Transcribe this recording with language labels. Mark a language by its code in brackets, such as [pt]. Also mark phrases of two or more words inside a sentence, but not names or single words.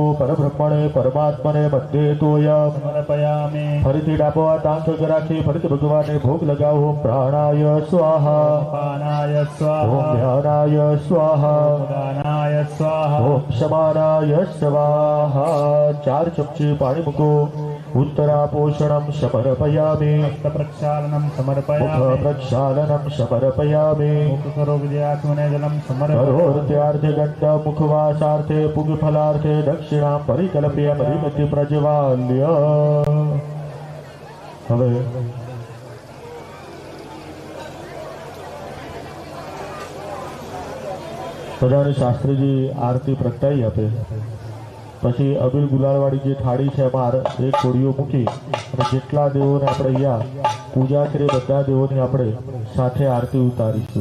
[sa] પરબ્રહ્મણે પરમાત્માને મધ્યે તોયમ સમર્પયામિ. [gu] ફરીથી ડાબો હાથ આંખ આગળ રાખી ફરીથી ભગવાનને ભોગ લગાવો. [sa] ઓમ પ્રાણાય સ્વાહા, પાનાય સ્વાહા, ઓમ ધ્યાનાય સ્વાહા, દાનાય સ્વાહા, ઓમ સમારાય સ્વાહા. [gu] 4 ચમચી પાણી મૂકો. [sa] उत्तरापोषणं समर्पयामि, प्रक्षालनं समर्पयामि, प्रक्षालनं समर्पयामि, मुखकरोविद्यात्मने जलं समर्पयामि. गंड मुखवासार्थे पुगफलार्थे दक्षिणां परिकल्प्य परिमिति प्रज्वाल्य. [gu] હવે બધાને શાસ્ત્રીજી આરતી પ્રગટાવી આપે. પછી અબીલ ગુલાલવાળી જે થાળી છે એમાં એક કોળીઓ મૂકી અને જેટલા દેવોને આપણે અહીંયા પૂજા કરીએ બધા દેવોની આપણે સાથે આરતી ઉતારીશું.